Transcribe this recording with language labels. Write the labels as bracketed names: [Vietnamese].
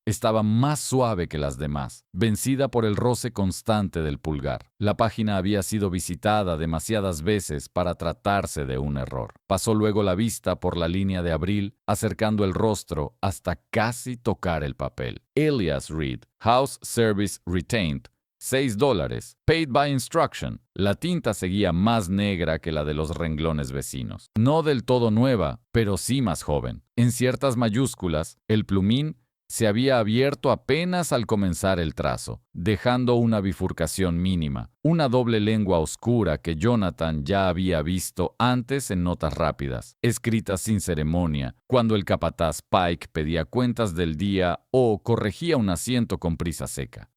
[Spanish] Estaba más suave que las demás, vencida por el roce constante del pulgar. La página había sido visitada demasiadas veces para tratarse de un error. Pasó luego la vista por la línea de abril, acercando el rostro hasta casi tocar el papel. [English] Elias Reed, House Service Retained, $6, paid by instruction. [Spanish] La tinta seguía más negra que la de los renglones vecinos. No del todo nueva, pero sí más joven. En ciertas mayúsculas, el plumín se había abierto apenas al comenzar el trazo, dejando una bifurcación mínima, una doble lengua oscura que Jonathan ya había visto antes en notas rápidas, escritas sin ceremonia, cuando el capataz Pike pedía cuentas del día o corregía un asiento con prisa seca.